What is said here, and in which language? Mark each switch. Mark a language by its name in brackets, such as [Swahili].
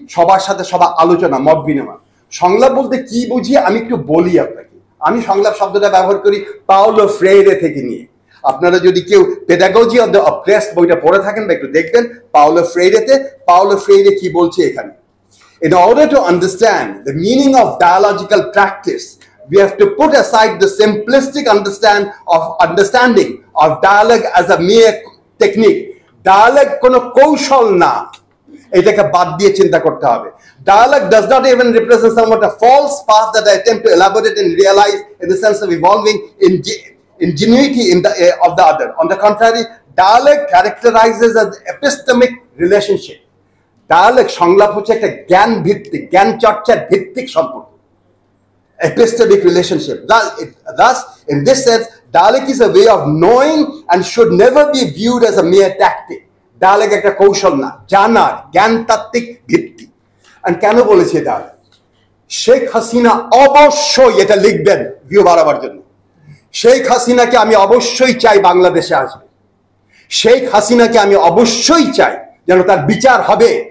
[Bangla] সবার সাথে সবার আলোচনা, মত বিনিময়। সংলাপ বলতে কি বুঝি আমি একটু বলি আপনাকে। আমি সংলাপ শব্দটা ব্যবহার করি পাওলো ফ্রেইরে থেকে নিয়ে। আপনারা যদি কেউ পেডাগজি অফ দ্য অপ্রেসড বইটা পড়ে থাকেন বা একটু দেখবেন, পাওলো ফ্রেইরে কি বলছে এখানে। [English] In order to understand the meaning of dialogical practice, we have to put aside the simplistic understanding of dialogue as a mere technique. [Bangla] Dialogue কোনো কৌশল না, এটাকে বাদ দিয়ে চিন্তা করতে হবে। [English] Dialogue does not even represent somewhat a false path that I attempt to elaborate and realize in the sense of evolving ingenuity of the other. On the contrary, dialogue characterizes as epistemic relationship. [Bangla] Dialogue সংলাপ হচ্ছে একটা জ্ঞান ভিত্তিক, জ্ঞান চর্চার ভিত্তিক সম্পর্ক, epistemic relationship. [English] Thus, in this sense, dialogue is a way of knowing and should never be viewed as a mere tactic. [Bangla] Dialogue একটা কৌশল না, জানার জ্ঞানতাত্ত্বিক ভিত্তি। আর কেন বলেছি dialogue? শেখ হাসিনা অবশ্যই এটা লিখবেন ভিউ বাড়াবার জন্য। শেখ হাসিনাকে আমি অবশ্যই চাই বাংলাদেশে আসবে। শেখ হাসিনাকে আমি অবশ্যই চাই যেন তার বিচার হবে।